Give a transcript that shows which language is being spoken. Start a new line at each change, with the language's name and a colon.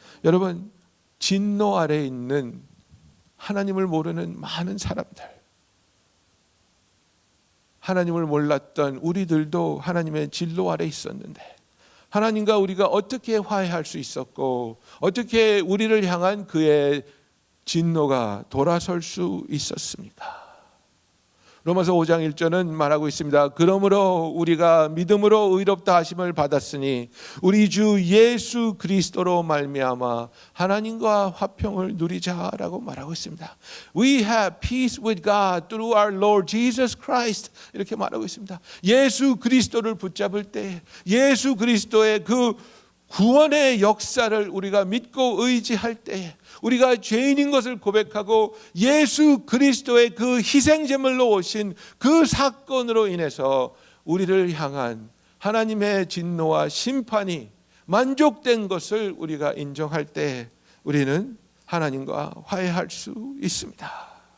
Korean: 여러분, 진노 아래에 있는 하나님을 모르는 많은 사람들, 하나님을 몰랐던 우리들도 하나님의 진노 아래에 있었는데 하나님과 우리가 어떻게 화해할 수 있었고 어떻게 우리를 향한 그의 진노가 돌아설 수 있었습니까? 로마서 5장 1절은 말하고 있습니다. 그러므로 우리가 믿음으로 의롭다 하심을 받았으니 우리 주 예수 그리스도로 말미암아 하나님과 화평을 누리자라고 말하고 있습니다.
English: We have peace with God through our Lord Jesus Christ,
Korean: 이렇게 말하고 있습니다. 예수 그리스도를 붙잡을 때, 예수 그리스도의 그 구원의 역사를 우리가 믿고 의지할 때에, 우리가 죄인인 것을 고백하고 예수 그리스도의 그 희생제물로 오신 그 사건으로 인해서 우리를 향한 하나님의 진노와 심판이 만족된 것을 우리가 인정할 때 우리는 하나님과 화해할 수 있습니다.